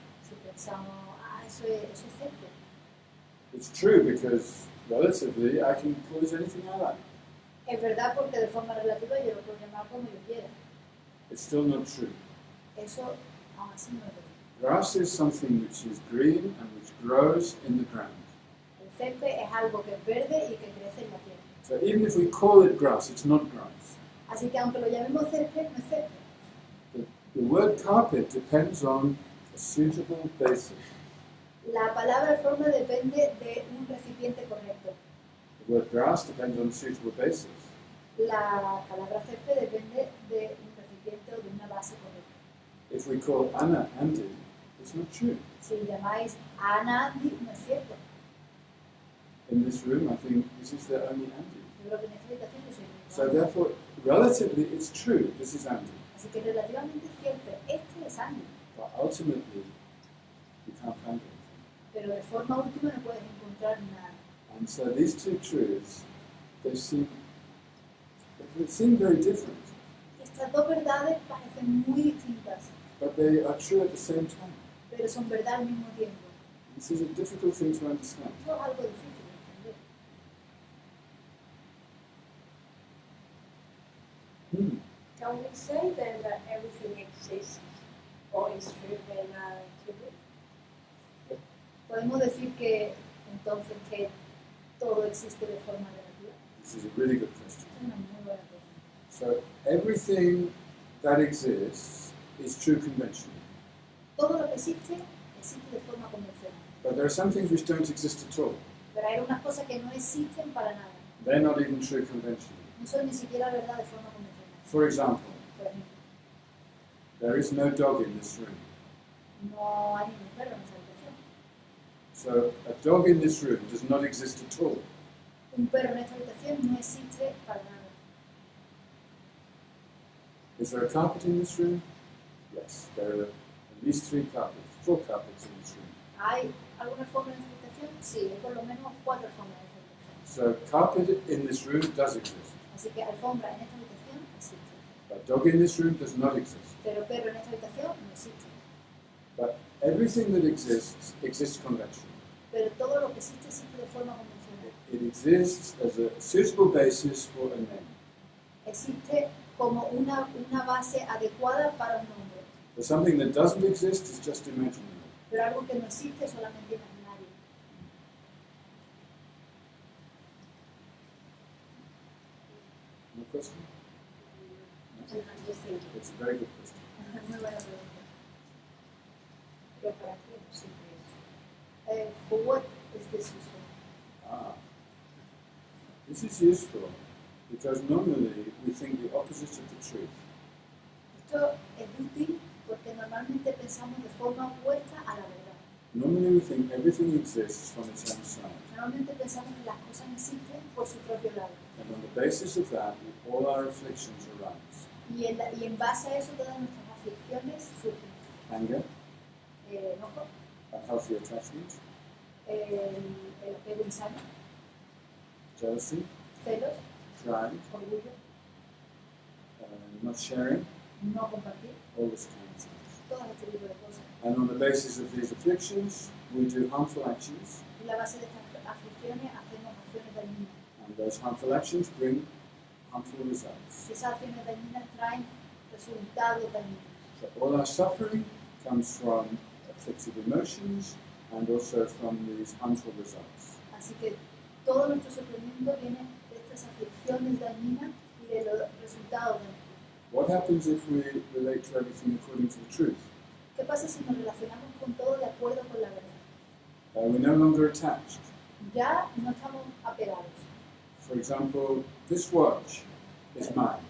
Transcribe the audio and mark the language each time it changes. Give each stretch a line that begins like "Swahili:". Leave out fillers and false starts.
Spanish: Si pensamos, eso es cierto.
English: it's true because relatively I can call it anything I like.
Spanish: Es verdad porque de forma relativa yo lo puedo llamar como yo quiera.
English: It's still not true.
Spanish: Eso aún así no es verdad.
English: Grass is something which is green and which grows in the ground.
Spanish: El césped es algo que es verde y que crece en la tierra.
English: So even if we call it grass, it's not grass.
Spanish: Así que aunque lo llamemos césped, no es césped.
English: The word carpet depends on a suitable basis.
Spanish: La palabra forma depende de un recipiente correcto.
English: The word grass depends on a suitable basis.
Spanish: La palabra césped depende de un recipiente o de una base correcta.
English: If we call Anna Andy, it's not true.
Spanish: Si llamáis a Ana Andy, no es cierto.
English: In this room, I think this is the only Andy.
Spanish: Yo creo que en esta habitación yo soy el único.
English: So therefore, relatively, it's true. This is Andy.
Spanish: Así que relativamente es cierto, este es Andy.
English: But ultimately, you can't find anything.
Spanish: Pero de forma última no puedes encontrar nada.
English: And so these two truths, they seem very different,
Spanish: Estas dos verdades parecen muy distintas,
English: but they are true at the same time.
Spanish: pero son verdad al mismo tiempo.
English: This is a difficult thing to understand.
Spanish: Esto es algo difícil de entender.
English: Can we say then that everything exists or is true relatively?
Spanish: Podemos decir que entonces que todo existe de forma relativa.
English: This is a really good question.
Spanish: Es una muy buena pregunta.
English: So everything that exists is true conventionally,
Spanish: Todo lo que existe, existe de forma convencional.
English: but there are some things which don't exist at all.
Spanish: Pero hay unas cosas que no existen para nada.
English: They're not even true conventionally.
Spanish: No son ni siquiera verdad de forma convencional.
English: For example,
Spanish: Por ejemplo,
English: there is no dog in this room.
Spanish: no hay ningún perro en esa habitación.
English: So a dog in this room does not exist at all.
Spanish: Un perro en esta habitación no existe para nada.
English: Is there a carpet in this room? Yes, there are at least 4 carpets in this room.
Spanish: ¿Hay alguna forma en esta habitación? Sí, hay por lo menos 4 alfombras en esta habitación.
English: So carpet in this room does exist,
Spanish: Así que alfombra en esta habitación existe.
English: but dog in this room does not exist.
Spanish: Pero perro en esta habitación no existe.
English: But everything that exists conventionally.
Spanish: Pero todo lo que existe existe de forma convencional.
English: It exists as a suitable basis for a name.
Spanish: Existe como una base adecuada para un nombre.
English: But something that doesn't exist is just imaginary.
Spanish: Pero algo que no existe es solamente imaginario.
English: No question? No? I'm just thinking, It's a very good question.
Spanish: Muy buena pregunta. ¿pero para qué no sirve eso?
English: For what is this useful? This is useful because normally we think the opposite of the truth.
Spanish: Esto es útil porque normalmente pensamos de forma opuesta a la verdad.
English: Normally we think everything exists from its own side.
Spanish: Normalmente pensamos que las cosas existen por su propio lado.
English: And on the basis of that, all our afflictions arise.
Spanish: Y en base a eso todas nuestras aflicciones surgen.
English: Anger,
Spanish: Enojo,
English: unhealthy attachment,
Spanish: el apego insano,
English: jealousy,
Spanish: celos,
English: pride,
Spanish: orgullo,
English: not sharing,
Spanish: no compartir,
English: all this kind of things.
Spanish: todo este tipo de cosas.
English: And on the basis of these afflictions, we do harmful actions.
Spanish: en la base de estas aflicciones hacemos acciones dañinas.
English: And those harmful actions bring harmful results.
Spanish: Y esas acciones dañinas traen resultados dañinos.
English: So all our suffering comes from afflicted emotions and also from these harmful results.
Spanish: Así que todo nuestro sufrimiento viene de estas aflicciones dañinas y de los resultados dañinos.
English: What happens if we relate to everything according to the truth?
Spanish: ¿Qué pasa si nos relacionamos con todo de acuerdo con la verdad?
English: We're no longer attached.
Spanish: Ya no estamos apegados.
English: For example, this watch is mine.